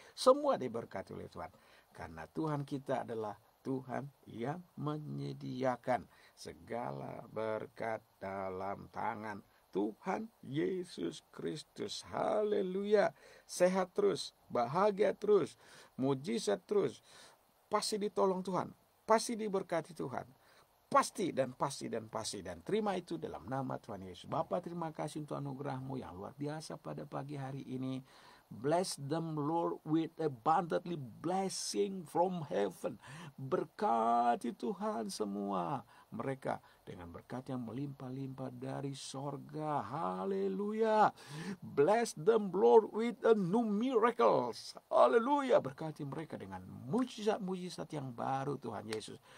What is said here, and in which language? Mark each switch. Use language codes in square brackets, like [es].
[id] Semua diberkati oleh Tuhan. Karena Tuhan kita adalah Tuhan yang menyediakan segala berkat dalam tangan Tuhan Yesus Kristus. Haleluya. Sehat terus, bahagia terus, mujizat terus. Pasti ditolong Tuhan, pasti diberkati Tuhan. Pasti dan pasti dan pasti. Dan terima itu dalam nama Tuhan Yesus. Bapa, terima kasih untuk anugerah-Mu yang luar biasa pada pagi hari ini. [en] Bless them, Lord, with abundantly blessing from heaven. [id] Berkati Tuhan semua mereka dengan berkat yang melimpah-limpah dari sorga. [en] Haleluya. Bless them, Lord, with a new miracles. Haleluya. [id] Berkati mereka dengan mujizat-mujizat yang baru, Tuhan Yesus.